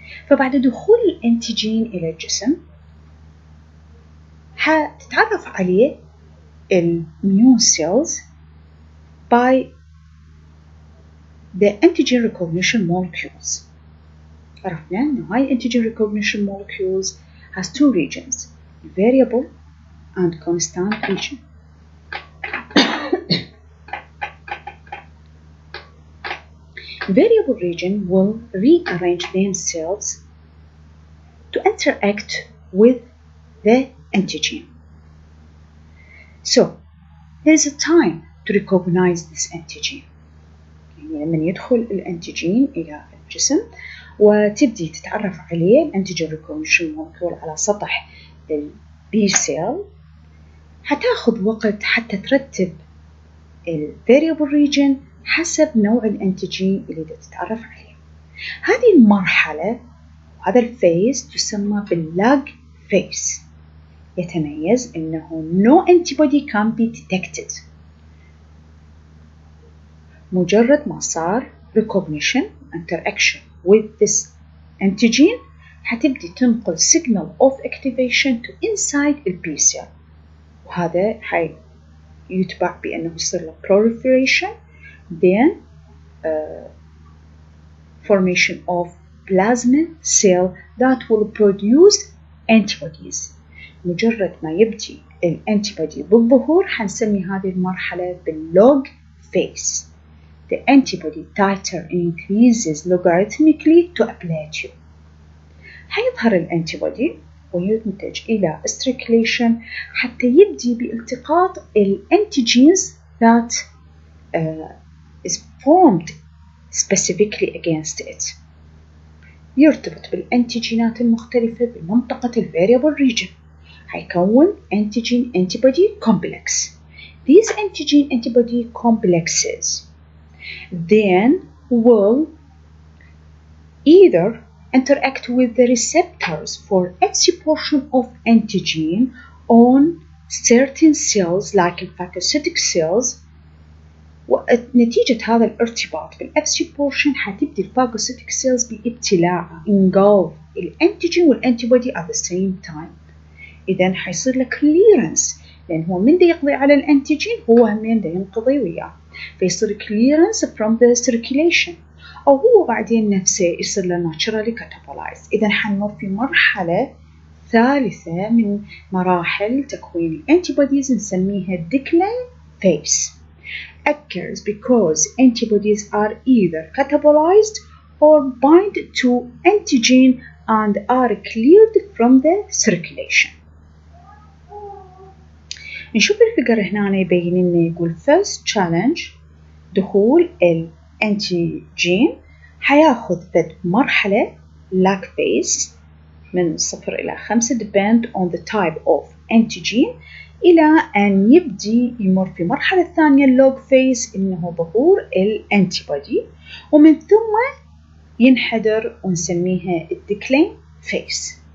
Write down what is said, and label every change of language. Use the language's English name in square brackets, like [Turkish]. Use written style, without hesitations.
[Arabic] فبعد دخول الانتيجين إلى الجسم هتتعرف عليه [English] immune cells by the antigen recognition molecules. [Arabic] عرفنا أن هاي [English] antigen recognition molecules has two regions, variable and constant region. Variable region will rearrange themselves to interact with the antigen. So, there is a time to recognize this antigen. [Arabic] يعني لما يدخل الانتيجين إلى الجسم وتبدي تتعرف عليه الانتيجين recognition molecule على سطح البي سيل، هتاخذ وقت حتى ترتب variable region حسب نوع الانتيجين اللي تتعرف عليه. هذه المرحلة هذا الفيز تسمى باللاج فيز. يتميز أنه [English] no antibody can be detected. [Arabic] مجرد ما صار [English] recognition interaction with this antigen [Arabic] هتبدي تنقل [English] signal of activation to inside the B cell، [Arabic] وهذا يتبع بأنه يصير له [English] proliferation then formation of plasma cell that will produce antibodies. [Arabic] مجرد ما يبدي الانتيبودي بالظهور هنسمي هذه المرحلة باللوج phase. [English] The antibody titer increases logarithmically to a plateau. [Arabic] هيظهر الانتيبودي وينتج إلى circulation حتى يبدي بالتقاط الانتيجينز [English] that is formed specifically against it. [Arabic] يرتبط بالانتيجينات المختلفة بمنطقة الفاريبل region. هيكون [English] antigen antibody complex. These antigen antibody complexes then will either interact with the receptors for Fc portion of antigen on certain cells like phagocytic cells. [Arabic] ونتيجة هذا الارتباط بالFC portion هتبدي الفاغوسيتيك cells بابتلاعها engulf الانتيجين والانتيبودي [English] at the same time. [Arabic] إذن حيصير له clearance لأن هو من دا يقضي على الانتيجين هو من دا ينقضي وياه، فيصير [English] clearance from the circulation، [Arabic] أو هو بعدين نفسه يصير له [English] naturally catabolized. [Arabic] إذن حنمر في مرحلة ثالثة من مراحل تكوين الانتيبوديز نسميها decline phase. [English] Occurs because antibodies are either catabolized or bind to antigen and are cleared from the circulation. [Arabic] نشوف الفيجر هنا يبين لنا يقول [English] first challenge [Arabic] دخول الانتيجين حياخذ فد مرحلة lag phase من 0 إلى 5 [English] depend on the type of antigen [Arabic] إلى أن يبدي يمر في مرحلة ثانية log phase إنه ظهور الانتيبودي، ومن ثم ينحدر ونسميها decline phase.